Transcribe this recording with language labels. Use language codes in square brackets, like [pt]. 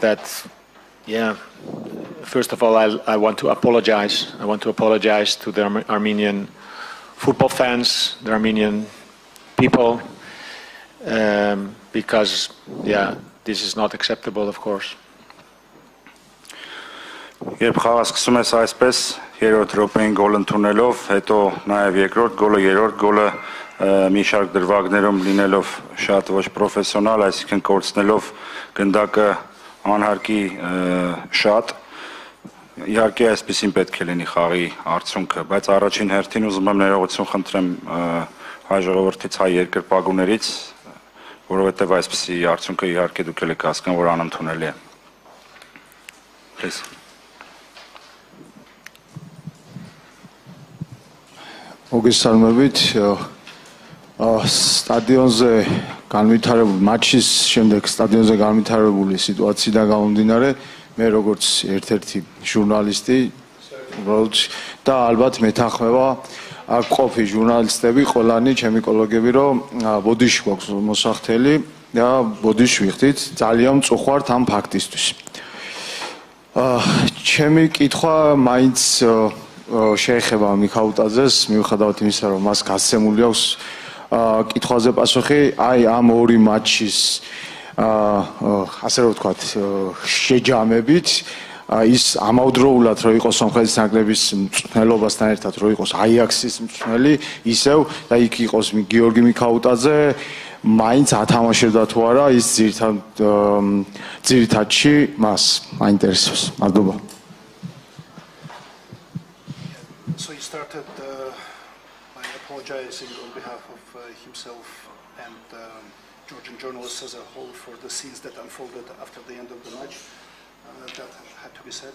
[en] That, first of all, I want to apologize. I want to apologize to the Armenian football fans, the Armenian people, because, this is not acceptable, of course. [hy] Երբ խաղը սկսում ես այսպես, երրորդ րոպեին գոլ ընդունելով, հետո նաև երկրորդ գոլը, երրորդ գոլը մի շարք դրվագներում լինելով շատ ոչ պրոֆեսիոնալ, այսինքն կորցնելով գնդակը անհարկի շատ, իհարկե այսպեսին պետք է լինի խաղի արդյունքը, բայց առաջին հերթին ուզում եմ ներողություն խնդրեմ հայ ժողովրդից, հայ երկրպագուներից, որովհետև այսպեսի արդյունքը իհարկե դուք եք հասկանում, որ անընդունելի է։ Please. [ka] Մոգեսարմებით სტადიონზე განვითარებული მატჩის შემდეგ სტადიონზე განვითარებული სიტუაციიდან გამომდინარე მე როგორც ერთ-ერთი ჟურნალისტი უბრალოდ და ალბათ მეთანხმება აქ ყოფი ჟურნალისტები ყველანი ჩემი კოლეგები რომ ბოდიში გვაქვს მოსახდელი და ბოდიში ვიხდით ძალიან მწუხვართ ამ ფაქტისთვის ჩემი კითხვა მაინც შეეხება მიქაუტაძეს მიუხედავად იმისა რომ მას გასცემული აქვს კითხვაზე პასუხი აი ამ ორი მატჩის ასე რომ ვთქვათ შეჯამებით ის ამავდროულად რომ იყოს სომხეთის ნაკრების მწვრთნელობასთან ერთად რომ იყოს აიაქსის მწვრთნელი ისევ და იქ იყოს გიორგი მიქაუტაძე მაინც ათამაშებდა თუ არა ის ძირითადში მას მაინტერესებს მადლობა [en] So he started by apologizing on behalf of himself and Georgian journalists as a whole for the scenes that unfolded after the end of the match. That had to be said.